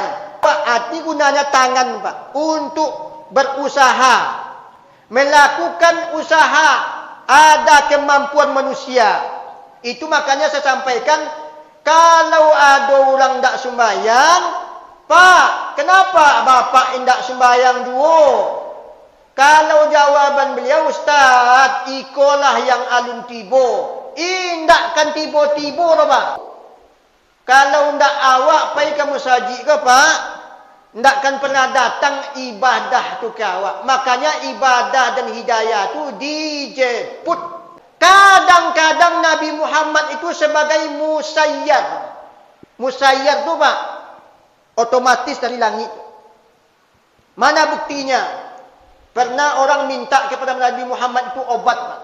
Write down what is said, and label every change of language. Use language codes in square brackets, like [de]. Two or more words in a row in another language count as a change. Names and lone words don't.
[id] Arti gunanya tangan, Pak, untuk berusaha, melakukan usaha, ada kemampuan manusia. Itu makanya saya sampaikan, kalau ada orang tak sembahyang, Pak, kenapa bapak tidak sembahyang dua? [min] Kalau jawaban beliau, Ustaz, ikolah yang alun tibo. Indakkan tibo-tibo, Pak. [id] Kalau ndak awak pergi ke masjid ke, Pak, ndakkan pernah datang ibadah tu ke awak. Makanya ibadah dan hidayah tu dijemput. Kadang-kadang Nabi Muhammad itu sebagai musayyar. Musayyar tu, Pak, otomatis dari langit. Mana buktinya? Pernah orang minta kepada Nabi Muhammad itu obat, Pak.